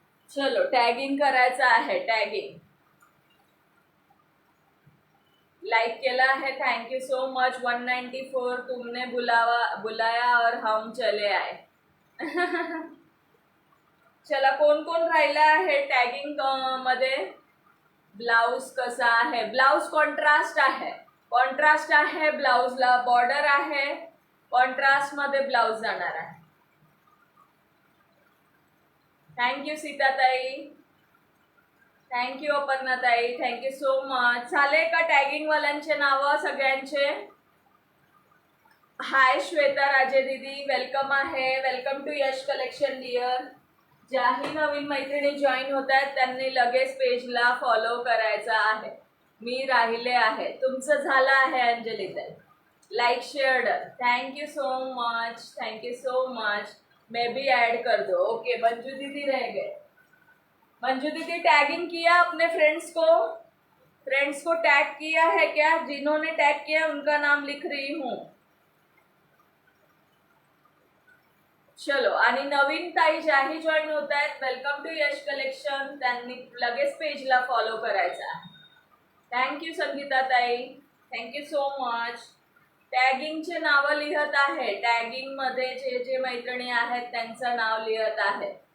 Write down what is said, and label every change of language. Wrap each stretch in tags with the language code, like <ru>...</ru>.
<mr>चलो, टॅगिंग करायचं आहे, टॅगिंग।</mr> <hi>लाइक केला है, थैंक यू सो मच। 194 तुमने बुलाया और हम चले आए।</hi> <mr>चला, कोण कोण राहिला आहे टॅगिंग मध्ये? ब्लाउज कसा आहे? ब्लाउज कॉन्ट्रास्ट आहे. कॉन्ट्रास्ट आहे ब्लाउजला, बॉर्डर आहे, कॉन्ट्रास्ट मध्ये ब्लाउज जाणार आहे. Thank you Sitatai, thank you Aparnatai, thank you so much. झाले का टॅगिंग वाल्यांचे नाव सगळ्यांचे? हाय श्वेता राजे दीदी, वेलकम आहे. Welcome to Yash collection dear. ज्याही नवीन मैत्रिणी जॉईन होत आहेत त्यांनी लगेच पेजला फॉलो करायचा आहे. मी राहिले आहे. तुमचं झालं आहे अंजलीताई.</mr> <en>Like share done. Thank you so much, thank you so much.</en> <hi>मैं भी ऐड कर दो. ओके, मंजू दीदी रह गए. मंजू दीदी टैगिंग किया अपने फ्रेंड्स को? फ्रेंड्स को टैग किया है क्या? जिन्होंने टैग किया उनका नाम लिख रही हूँ.</hi> <mr>चलो, आणि नवीन ताई ज्याही जॉईन होत आहेत, वेलकम टू यश कलेक्शन, त्यांनी लगेच पेजला फॉलो करायचा. थँक्यू संगीता ताई, थँक्यू सो मच. टॅगिंगचे नाव लिहत आहे. टॅगिंग मध्ये जे जे मैत्रिणी आहेत त्यांचं नाव लिहत आहे.</mr>